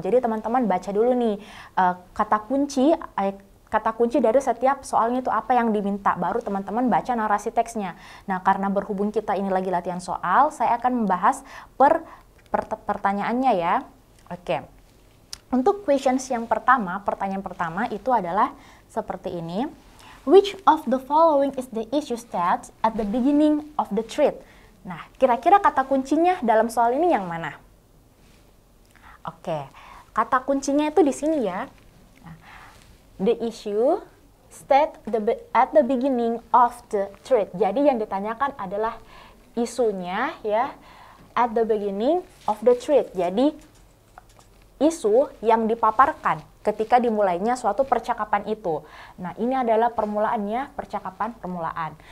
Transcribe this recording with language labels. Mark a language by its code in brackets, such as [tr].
[id] Jadi teman-teman baca dulu nih kata kunci dari setiap soalnya itu apa yang diminta, baru teman-teman baca narasi teksnya. Nah, karena berhubung kita ini lagi latihan soal, saya akan membahas per pertanyaannya ya. Oke. Untuk questions yang pertama, pertanyaan pertama itu adalah seperti ini. [en] Which of the following is the issue stated at the beginning of the thread? [id] Nah, kira-kira kata kuncinya dalam soal ini yang mana? Oke. Kata kuncinya itu di sini ya. [en] The issue state at the beginning of the thread. [id] Jadi yang ditanyakan adalah isunya ya [en] at the beginning of the thread. [id] Jadi isu yang dipaparkan ketika dimulainya suatu percakapan itu. Nah, ini adalah permulaannya, percakapan permulaan.